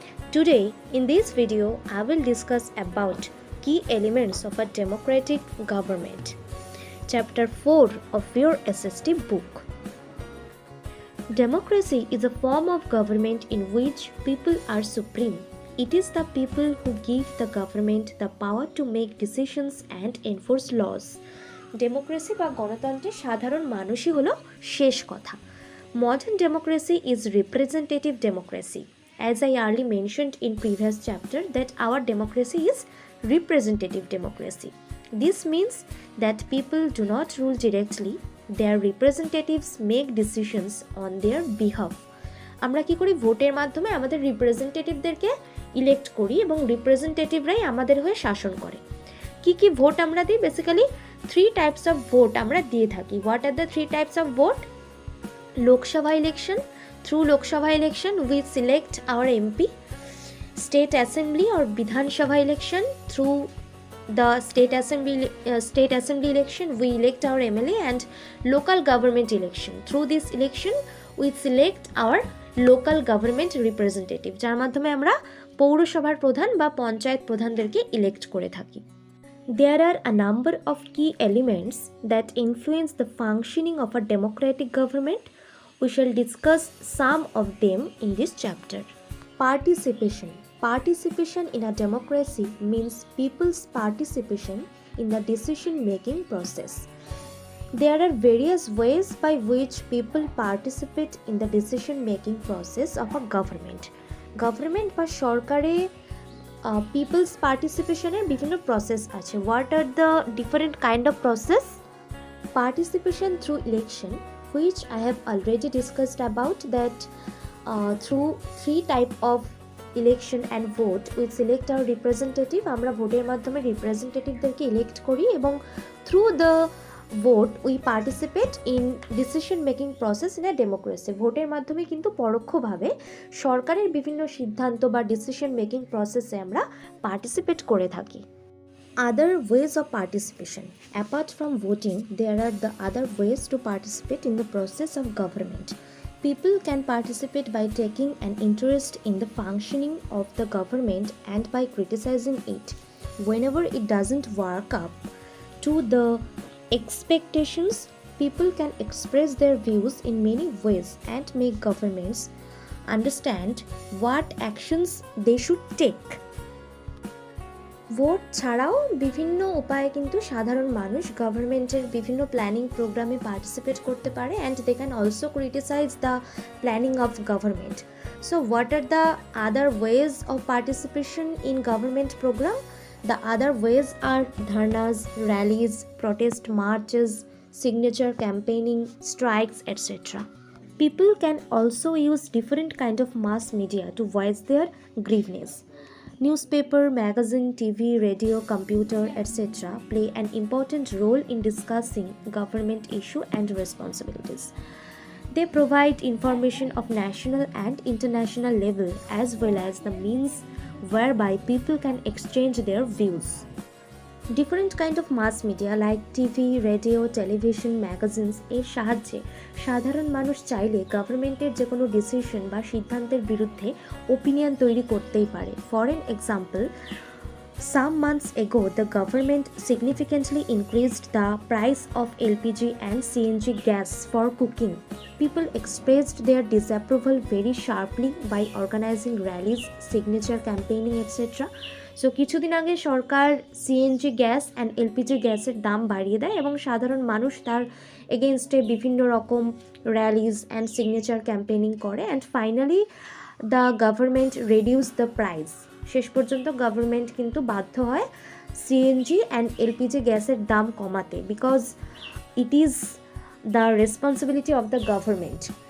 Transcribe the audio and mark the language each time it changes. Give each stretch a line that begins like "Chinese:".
English: Today, in this video, I will discuss about key elements of a democratic government. Chapter 4 of your SST book. Democracy is a form of government in which people are supreme. It is the people who give the government the power to make decisions and enforce laws.
Bangla: Democracy বা গণতন্ত্রে সাধারণ মানুষই হলো শেষ কথা.
English: Modern democracy is representative democracy. As I earlier mentioned in previous chapter that our democracy is representative democracy. This means that people do not rule directly. Their representatives make decisions on their behalf.
Bangla: আমরা কি করি, ভোটের মাধ্যমে আমাদের রিপ্রেজেন্টেটিভদেরকে elect করি এবং রিপ্রেজেন্টেটিভরাই আমাদের হয়ে শাসন করে. কি কি ভোট আমরা দিই?
English: basically three types of vote
Bangla: আমরা দিয়ে থাকি.
English: What are the three types of vote? Lok Sabha election, through Lok Sabha election we select our MP. State assembly or Vidhan Sabha election, through the state assembly election we elect our MLA. And local government election, through this election we select our local government representative,
Bangla: যার মাধ্যমে আমরা পৌরসভার প্রধান বা panchayat প্রধানদেরকে elect করে থাকি.
English: There are a number of key elements that influence the functioning of a democratic government. We shall discuss some of them in this chapter. Participation. Participation in a democracy means people's participation in the decision-making process. There are various ways by which people participate in the decision-making process of a government.
Bangla: Government বা সরকারে
English: people's participation
Bangla: এর বিভিন্ন process আছে.
English: What are the different kind of process? Participation through election, which I have already discussed about, that through three type of election and vote we select our representative.
Bangla: আমরা ভোটের মাধ্যমে রিপ্রেজেন্টেটিভদেরকে elect করি এবং
English: through the vote we participate in decision making process in a democracy.
Bangla: ভোটের মাধ্যমে কিন্তু পরোক্ষভাবে সরকারের বিভিন্ন সিদ্ধান্ত বা ডিসিশন মেকিং প্রসেসে আমরা পার্টিসিপেট করে থাকি.
English: Other ways of participation. Apart from voting, there are the other ways to participate in the process of government. People can participate by taking an interest in the functioning of the government and by criticizing it. Whenever it doesn't work up to the expectations, people can express their views in many ways and make governments understand what actions they should take.
Bangla: Vote ছাড়াও বিভিন্ন উপায়ে কিন্তু সাধারণ মানুষ গভর্নমেন্টের বিভিন্ন planning প্রোগ্রামে participate করতে পারে
English: And they can also criticise the planning of government. So what are the other ways of participation in government program? The other ways are dharnas, rallies, protest marches, signature campaigning, strikes, etc. People can also use different kind of mass media to voice their grievances. Newspaper, magazine, TV, radio, computer, etc. play an important role in discussing government issue and responsibilities. They provide information of national and international level as well as the means whereby people can exchange their views. Different kind of mass media like TV, radio, television, magazines
Bangla: এর সাহায্যে সাধারণ মানুষ চাইলে গভর্নমেন্টের যে কোনো decision বা সিদ্ধান্তের বিরুদ্ধে ওপিনিয়ন তৈরি করতেই পারে.
English: For an example, some months ago the government significantly increased the price of LPG and CNG gas for cooking. People expressed their disapproval very sharply by organizing rallies, signature campaigning, etc.
Bangla: So কিছুদিন আগে সরকার CNG gas and LPG গ্যাসের দাম বাড়িয়ে দেয় এবং সাধারণ মানুষ তার এগেনস্টে বিভিন্ন রকম র্যালিজ অ্যান্ড সিগনেচার ক্যাম্পেইনিং করে
English: And finally the government reduce the price.
Bangla: শেষ পর্যন্ত গভর্নমেন্ট কিন্তু বাধ্য হয় সিএনজি অ্যান্ড এলপিজি গ্যাসের দাম কমাতে,
English: Because it is the responsibility of the government.